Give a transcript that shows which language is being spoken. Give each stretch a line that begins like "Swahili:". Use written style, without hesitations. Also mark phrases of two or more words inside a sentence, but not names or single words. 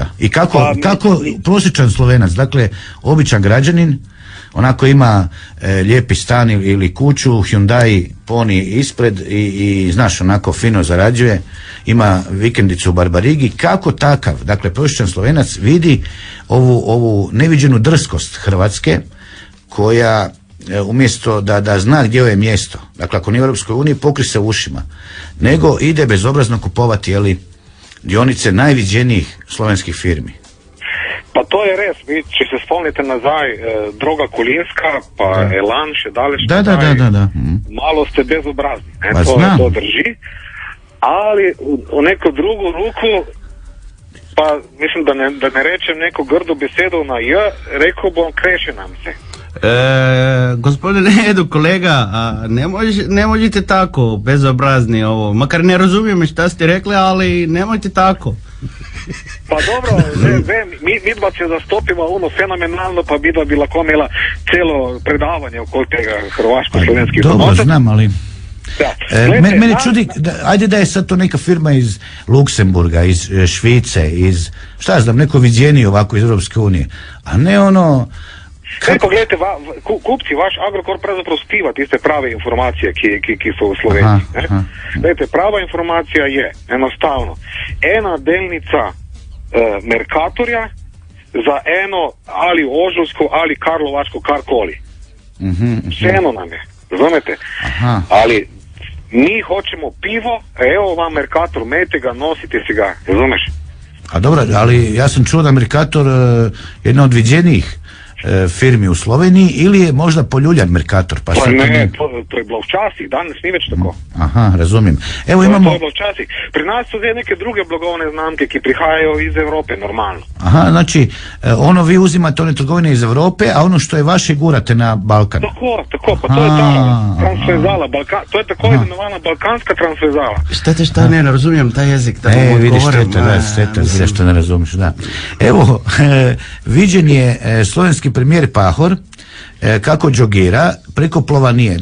Croatian: I kako prosječan Slovenac, dakle običan građanin, onako ima lijepi stan ili kuću, Hyundai Pony ispred i znaš, onako fino zarađuje, ima vikendicu u Barbarigi, kako takav, dakle prosječan Slovenac vidi ovu neviđenu drskost Hrvatske, koja umjesto da zna gdje je mjesto, dakle ako nije u Europskoj uniji, pokri se ušima, nego ide bezobrazno kupovati dionice najviđenijih slovenskih firmi.
Slovenian: Pa to je res, vi če se spomnite nazaj, Droga Kolinska, pa Elan, še daleč da.
Croatian: Malo ste bezobrazni, to drži, ali u neku drugu ruku, pa mislim da
Slovenian: ne rečem neko grdo besedo
Croatian: na J, rekao bom, kreše nam se. Gospodine Edu, kolega, ne možete tako bezobrazni ovo, makar ne razumijem šta ste rekli, ali nemojte tako.
Slovenian: Pa dobro, mi dva se zastopimo fenomenalno, pa bi lahko imela celo predavanje okoli tega hrvaško-slovenskih odnosov.
Croatian: Dobro, znam, ali mene čudi, ajde da je sad to neka firma iz Luksemburga, iz Švice, iz, šta znam, neko viđeniji ovako iz Europske unije, a ne ono...
Slovenian: Gledajte, kupci, vaš Agrokor pravzaprav spiva tiste prave informacije, ki so v Sloveniji. Gledajte, prava informacija je enostavno ena delnica Mercatorja za eno ali Ožovsko ali Karlovačko, karkoli. Vseeno nam je, razumete?
Croatian: Ali mi hoćemo pivo, evo vam Mercator,
Slovenian: mejte ga,
Croatian: nosite si ga, razumeš? A dobro, ali ja sam čuo da Mercator jedna od viđenijih firmi u Sloveniji, ili je možda poljuljan Mercator?
Slovenian: Pa ne, to je bilo včasih, danes ni več tako.
Croatian: Aha, razumijem. Evo imamo...
Slovenian: To je bilo včasih. Pri nas so zdaj neke druge blagovne znamke, ki prihajajo iz Evrope, normalno.
Croatian: Aha, znači, vi uzimate one trgovine iz Evrope, a ono što je vaše gurate na Balkan.
Slovenian: Tako, pa to je ta transverzala, to je tako imenovana balkanska transverzala.
Croatian: Šta ne razumijem taj jezik, da vam odgovorim. Vidiš što ne razumiješ, da. Evo, viđen je slovenski premijer Pahor kako džogira, preko plova nije.